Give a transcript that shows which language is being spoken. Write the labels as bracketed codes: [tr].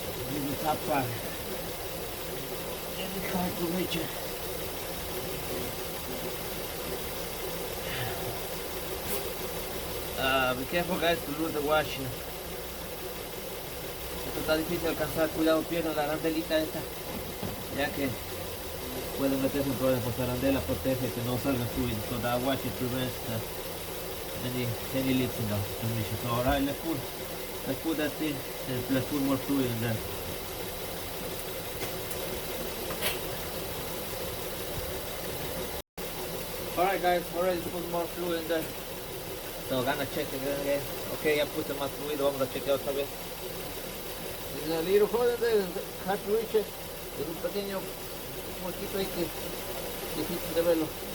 [en] This is the top part. And it's hard to reach it. Be careful guys to lose the washing. [es] Esto está difícil alcanzar, cuidado pierna la arandelita esta, ya que puede meterse en problemas, pues la arandela protege que no salga fluid, [en] so that wash it prevents any leaks in the transmission. So alright, let's put that thing and let's put more fluid in there. Alright guys, we're ready to put more fluid in there. So gonna check it again. [es] Okay, ya puse más fluido, vamos a chequear otra vez. [en] There's a little hole in there, hard to reach it. [es] Es un pequeño huequito ahí que difícil de verlo.